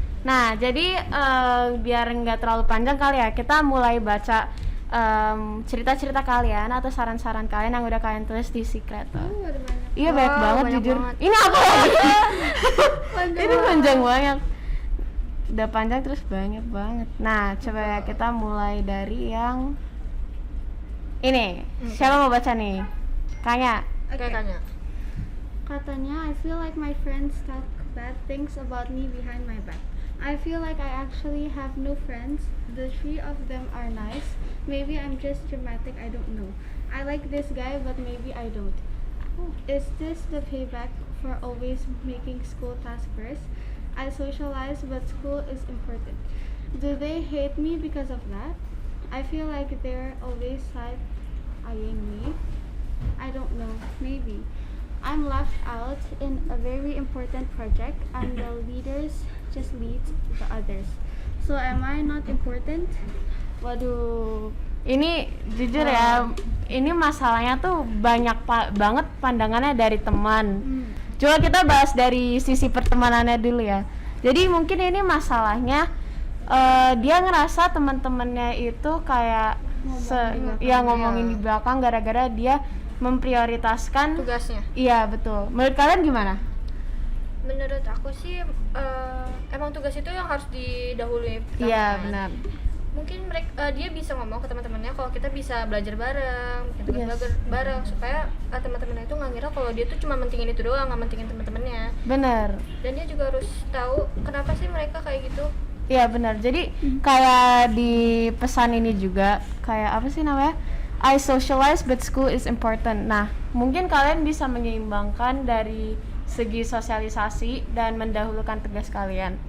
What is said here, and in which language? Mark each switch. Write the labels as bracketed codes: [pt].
[id] Nah, jadi biar nggak terlalu panjang kali ya, kita mulai baca cerita-cerita kalian atau saran-saran kalian yang udah kalian tulis di Secreto. Iya, banyak banget jujur. Banget. Ini apa lagi? Ini panjang banget. Udah panjang terus banyak banget. Nah, coba ya kita mulai dari yang ini. Siapa mau baca nih? Kanya. Oke, Kanya. Katanya, [en] I feel like my friends talk bad things about me behind my back. I feel like I actually have no friends. The three of them are nice. Maybe I'm just dramatic, I don't know. I like this guy, but maybe I don't. Is this the payback for always making school tasks first? I socialize, but school is important. Do they hate me because of that? I feel like they're always side-eyeing me. I don't know, maybe. I'm left out in a very important project and the leaders just lead the others. So am I not important? [id] Waduh, ini jujur ya, ini masalahnya tuh banyak banget pandangannya dari teman. Coba kita bahas dari sisi pertemanannya dulu ya. Jadi mungkin ini masalahnya dia ngerasa teman-temannya itu kayak ngomongin di belakang gara-gara dia memprioritaskan Tugasnya. Iya, betul. Menurut kalian gimana? Menurut aku sih emang tugas itu yang harus didahului pertama. Iya, benar. Mungkin dia bisa ngomong ke teman-temannya kalau kita bisa belajar bareng, bikin tugas bareng supaya teman-temannya itu nggak ngira kalau dia tuh cuma mentingin itu doang, nggak mentingin teman-temannya. Benar. Dan dia juga harus tahu kenapa sih mereka kayak gitu. Iya, benar. Jadi kayak di pesan ini juga kayak apa sih namanya? [en] I socialize but school is important. [id] Nah, mungkin kalian bisa menyeimbangkan dari segi sosialisasi dan mendahulukan tugas kalian.